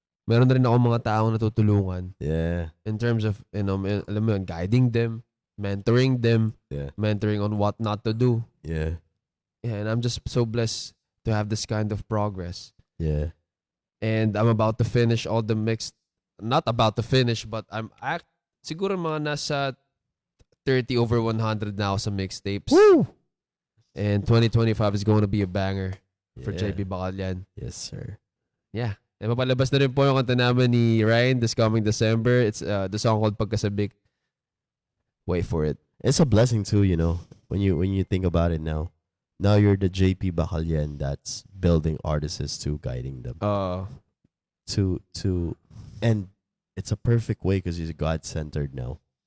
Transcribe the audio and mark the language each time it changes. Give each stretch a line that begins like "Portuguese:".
Filipino: Meron na rin ako mga taong natutulungan
English: Yeah. in terms of,
Filipino: alam mo yun,
English: guiding them, mentoring them, Yeah. mentoring on what not to do. Yeah. Yeah, and I'm just so blessed to have this kind of progress. Yeah. And I'm about to finish all the not about to finish, but
Filipino: siguro mga nasa 30 over 100 na ako sa mixtapes. Woo!
English: And 2025 is going to be a banger for Yeah. JP Bacalyan. Yes, sir.
Filipino: Yeah. E mapalabas na rin po yung kanta namin ni Ryan
English: this coming December. It's the song called Pagkasabik. Wait for it. It's a blessing too, you know, when you think about it now. Now you're the JP Bacalyan that's building artists to guiding them to and it's a perfect way because he's God-centered now.